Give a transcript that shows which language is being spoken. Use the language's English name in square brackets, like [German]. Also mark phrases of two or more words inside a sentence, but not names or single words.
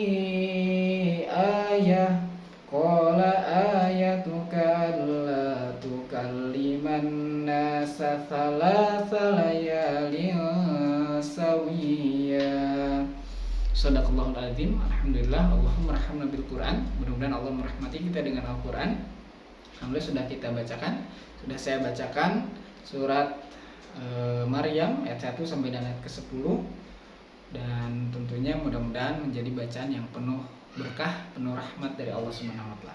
[Arabic] آية قال آيتك ألا تكلم الناس ثلاث ليال سويا. صدق الله العظيم. الحمد لله. اللهم ارحمنا بالقرآن. [Indonesian] Mudah-mudahan Allah merahmati kita dengan Al-Quran. Alhamdulillah sudah kita bacakan. Sudah saya bacakan surat Maryam ayat 1 sampai dengan ayat ke-10. Dan tentunya mudah-mudahan menjadi bacaan yang penuh berkah, penuh rahmat dari [Arabic] الله سبحانه وتعالى.